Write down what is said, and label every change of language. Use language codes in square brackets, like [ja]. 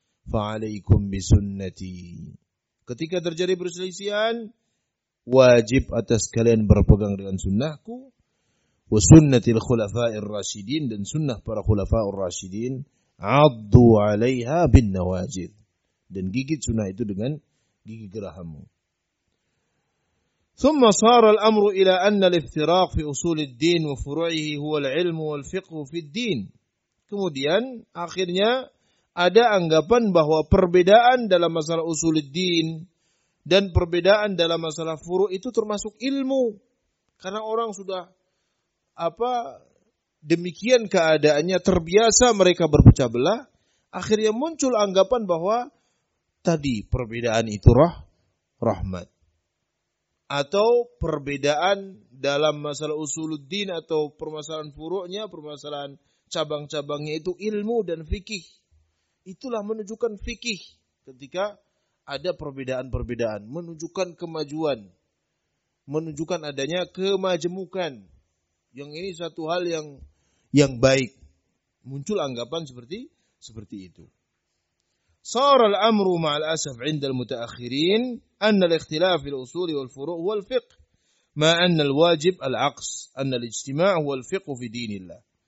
[ar] Fa alaikum bisunnati. [id] Ketika terjadi perselisihan, wajib atas kalian berpegang dengan sunnahku, [ar] wa sunnatil khulafa'ir rasyidin, [id] dan sunnah para khulafa'ur rasyidin, [ar] 'addu 'alaiha bin nawajid. [id] Dan gigit sunnah itu dengan gigi gerahammu. [ar] ثم صار الأمر إلى أن الافتراق في أصول الدين وفروعه هو العلم والفقه في الدين. [id] Kemudian akhirnya ada anggapan bahwa perbedaan dalam masalah usul din dan perbedaan dalam masalah furu' itu termasuk ilmu. Karena orang sudah demikian keadaannya, terbiasa mereka berpecah belah, akhirnya muncul anggapan bahwa tadi perbedaan itu rahmat. Atau perbedaan dalam masalah usuluddin atau permasalahan furu'nya, permasalahan cabang-cabangnya itu ilmu dan fikih. Itulah menunjukkan fikih ketika ada perbedaan-perbedaan. Menunjukkan kemajuan. Menunjukkan adanya kemajemukan. Yang ini satu hal yang baik. Muncul anggapan seperti itu. [ar] صار الأمر مع الأسف عند المتأخرين أن الاختلاف في الأصول والفروع هو الفقه ما أن الواجب العقص أن الاجتماع هو الفقه في دين الله.